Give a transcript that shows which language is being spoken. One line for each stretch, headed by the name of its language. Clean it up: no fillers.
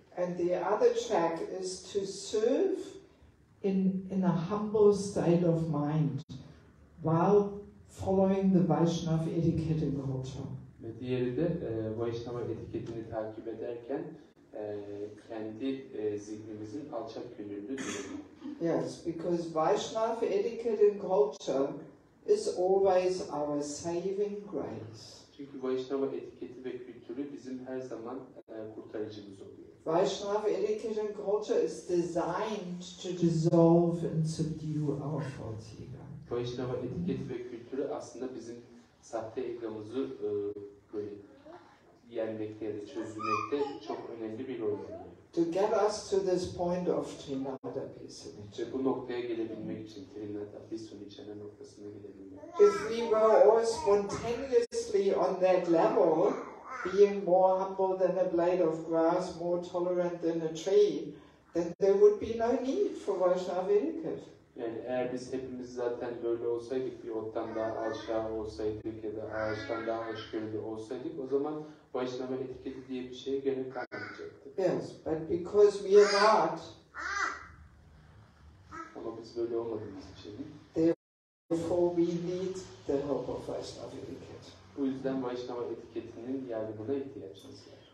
English: And the other track is to serve in a humble state of mind while following the Vaishnava etiquette and culture.
Turkish: Ve diğeri de Vaishnava etiketini takip ederken kendi zihnimizin alçak gönüllü durumu.
English: Yes, because Vaishnava etiquette and culture is always our saving grace.
Turkish: Çünkü Vaishnava etiketi ve kültürü bizim her zaman kurtarıcımız oluyor.
English: Vaishnava etiquette and culture is designed to dissolve and subdue our false ego.
Turkish: Vaishnava etiketi ve kültürü aslında bizim sahte egomuzu böyle yenmekte ya da çözülmekte çok önemli bir rol oynuyor.
English: To get us to this point of Trinadapi Sudicana.
Turkish: Ve bu noktaya gelebilmek için Trinadapi Sudicana noktasına gelebilmek.
English: If we were all spontaneously on that level, being more humble than a blade of grass, more tolerant than a tree, then there would be no need for Vaishnava etiquette.
Turkish: Yani eğer biz hepimiz zaten böyle olsaydık, bir ottan daha aşağı olsaydık ya da ağaçtan daha hoşgörülü olsaydık, o zaman Vaishnava etiketi diye bir şeye gerek kalmayacaktı.
English: Yes, but because we are not,
Turkish: ama biz böyle olmadığımız için,
English: therefore we need the help of Vaishnava etiquette.
Turkish: bu yüzden Vaishnava etiketinin yardımına ihtiyacımız var.